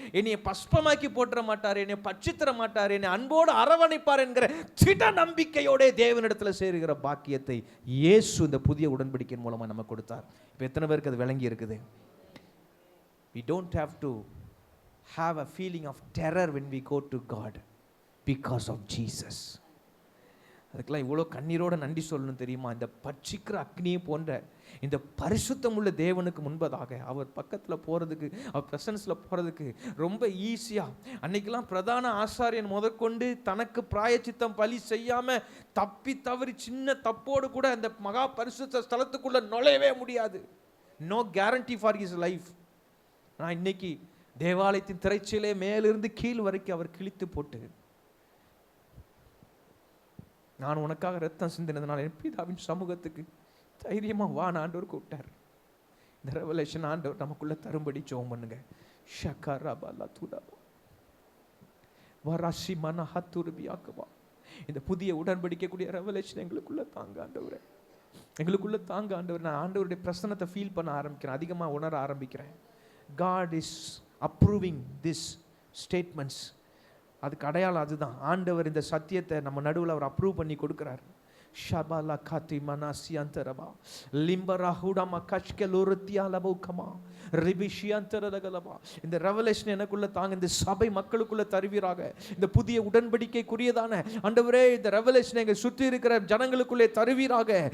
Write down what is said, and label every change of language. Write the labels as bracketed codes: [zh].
[ta] என்னை பஸ்பமாக்கி போட்டுற மாட்டார், என்னை பட்சித்தர மாட்டார், என்னை அன்போடு அரவணைப்பார் என்கிற திட நம்பிக்கையோட தேவனிடத்தில் சேருகிற பாக்கியத்தை இயேசு இந்த புதிய உடன்படிக்கையின் மூலமா நமக்கு கொடுத்தார். இப்போ எத்தனை பேருக்கு அது விளங்கி இருக்குது? [en] We don't have to have a feeling of terror when we go to God because of Jesus. [ta] அதுக்கெல்லாம் இவ்வளோ கண்ணீரோட நன்றி சொல்லணும் தெரியுமா? இந்த பட்சிக்கிற அக்னியை போன்ற இந்த பரிசுத்தம் உள்ள தேவனுக்கு முன்பதாக அவர் பக்கத்தில் போகிறதுக்கு, அவர் பிரசன்ஸில் போகிறதுக்கு ரொம்ப ஈஸியாக. அன்னைக்கெல்லாம் பிரதான ஆசாரியன் முதற்கொண்டு தனக்கு பிராயச்சித்தம் பலி செய்யாமல் தப்பி தவறி சின்ன தப்போடு கூட அந்த மகா பரிசுத்த ஸ்தலத்துக்குள்ளே நுழையவே முடியாது. [en] No guarantee for his life. [ta] நான் இன்னைக்கு தேவாலயத்தின் திரைச்சீலே மேலிருந்து கீழ் வரைக்கும் அவர் கிழித்து போட்டு, நான் உனக்காக ரத்தம் சிந்தினதுனால என் பிதாவின் சமூகத்துக்கு தைரியமா வா ஆண்டவர் கூப்பிட்டார். இந்த ரெவலேஷன் ஆண்டவர் நமக்குள்ள தரும்படி ஜெபம் பண்ணுங்க. ஷக்கரபல துடபா வரஷி மனஹத்துர்பியாகவா. இந்த புதிய உடன்படிக்கக்கூடிய ரெவலேஷன் எங்களுக்குள்ள தாங்க ஆண்டவரே, எங்களுக்குள்ள தாங்க ஆண்டவர். நான் ஆண்டவருடைய பிரசன்னத்தை ஃபீல் பண்ண ஆரம்பிக்கிறேன், அதிகமாக உணர ஆரம்பிக்கிறேன். [en] God is approving this statements. [ta] அதுக்கு அடையாளம் அதுதான். ஆண்டவர் இந்த சத்தியத்தை நம்ம நடுவில் அவர் அப்ரூவ் பண்ணி கொடுக்கிறார். ஷபாலா காத்தி மனாசி அந்தரபா லிம்பரா ஹுடமா கஷ்கே லோரத்தியா லபோகமா ரிபிஷி அந்தரதகலபா. இந்த ரெவலேஷன் எனக்குள்ள தாங்க, இந்த சபை மக்களுக்குள்ள தருவீராக. இந்த புதிய உடன்படிக்கைக்குரியதான ஆண்டவரே இந்த ரெவலேஷன் எங்கள் சுற்றி இருக்கிற ஜனங்களுக்குள்ளே தருவீராக.